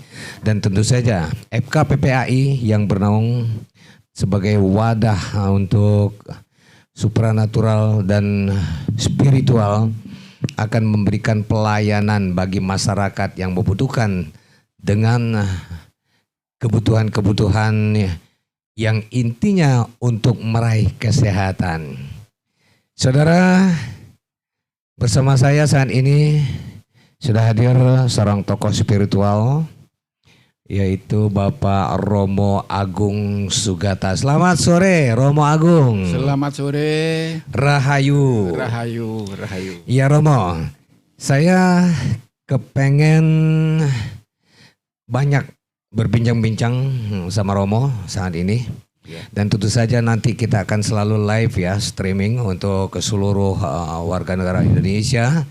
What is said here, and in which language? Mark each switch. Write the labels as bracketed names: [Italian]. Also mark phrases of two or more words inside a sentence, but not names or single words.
[Indonesian] Dan tentu saja FKPPAI yang bernaung sebagai wadah untuk supranatural dan spiritual akan memberikan pelayanan bagi masyarakat yang membutuhkan dengan kebutuhan-kebutuhan yang intinya untuk meraih kesehatan. Saudara, bersama saya saat ini sudah hadir seorang tokoh spiritual, yaitu Bapak Romo Agung Sugata. Selamat sore Romo Agung. Selamat sore. Rahayu. Rahayu, Rahayu. Ya Romo, saya kepengen banyak berbincang-bincang sama Romo saat ini. Dan tentu saja nanti kita akan selalu live ya, streaming untuk ke seluruh warga negara Indonesia.